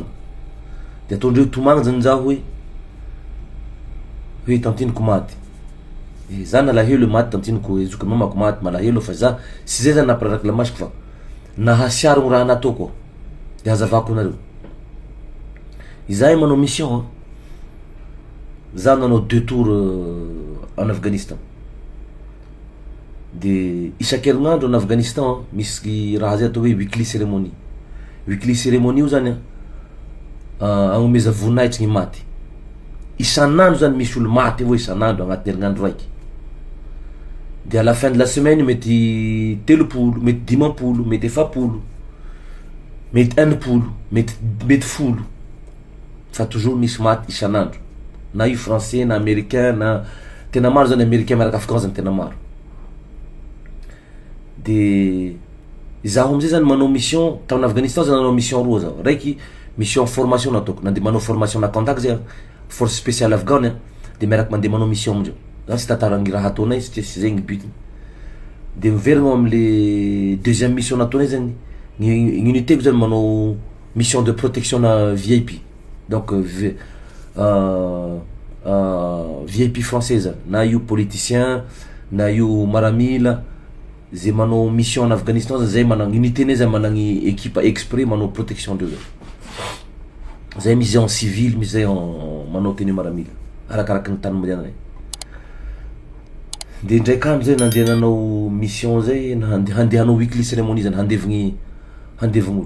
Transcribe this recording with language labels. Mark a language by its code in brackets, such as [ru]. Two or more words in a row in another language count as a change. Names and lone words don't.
[mg] De ataondreo tomagny zany zaho hoe tantiniko maty. Za nalahelo maty tantiniko, ezoky mamako maty malahelo, fa za sy zay zany nampiraraky lamasiko fa nahasiaro gny raha nataoko de hazavako nareo. Izahay manao mission za nanao [fr] 2 tours en Afghanistan. [mg] de isan-kerinandro en Afghanistan misy raha zay atao hoe weekly cérémonie. Weekly cérémonie io zany agnomeza voninahitra ny maty. Isan'andro zany misy olo maty avao isan'andro agnatin'ny herinandro raiky. De [fr] à la fin de la semaine [mg] mety 30, mety 50, mety 70, mety 100, mety 10. Fa toujours misy maty isan'andro. Na io français na américain na tena maro zany américain miaraka afghan zany tena maro. De zaho amizay zany manao mission tamin'ny Afghanistan zany manao mission roa zaho. Raiky mission formation nataoko, nandeha manao formation na contact zay [fr] force spéciale afghane [mg] de miaraka mandeha manao mission amindreo. Zaho tsy tantarany raha ataonay satria tsy zay ny but. De miverigna am'le [fr] deuxième mission [mg] nataonay zany ny unité ko zany manao [fr] mission de protection [mg] na VIP. [fr] Donc VIP français [mg] zany, na io politicien na io maramila zay manao mission en Afghanistan zay managny unité nay zay managny équipe exprès manao protection ndreo zay. Zay misy [fr] en civil, [mg] misy zay en manao tenue maramila arakaraky ny tany mandehanay. De ndraiky amizay nandeha nanao mission zay handeha hanao weekly cérémonie zany handevigny olo.